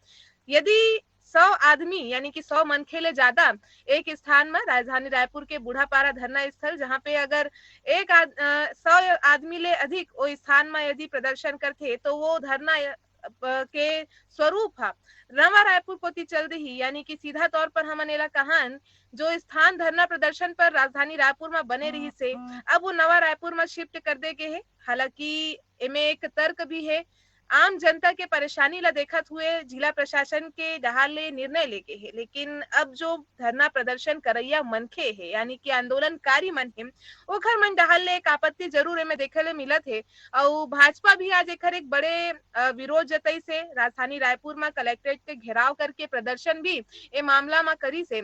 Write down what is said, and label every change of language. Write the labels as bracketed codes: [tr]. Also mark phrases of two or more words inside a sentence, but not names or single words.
[hne] यदि 100 आदमी यानी कि 100 मनखे ले ज्यादा एक स्थान में राजधानी रायपुर के बूढ़ापारा धरना स्थल, जहां पे अगर 100 आदमी ले अधिक वो स्थान में यदि प्रदर्शन करते तो वो धरना के स्वरूप है नवा रायपुर कोती चल रही, यानी कि सीधा तौर पर हमन एला कहन जो स्थान धरना प्रदर्शन पर राजधानी रायपुर में बने रही से अब वो नवा रायपुर में शिफ्ट कर दे गए है। हालांकि इमे एक तर्क भी है, आम जनता के परेशानी ला देखत हुए जिला प्रशासन के डहाल ले निर्णय लेके है, लेकिन अब जो धरना प्रदर्शन करैया मनखे है यानी कि आंदोलनकारी मन है ओखर मन डहाल ले एक आपत्ति जरूर में देखे ले मिलत है। और भाजपा भी आज एक बड़े विरोध जताई से राजधानी रायपुर में कलेक्ट्रेट के घेराव करके प्रदर्शन भी ए मामला में करी से।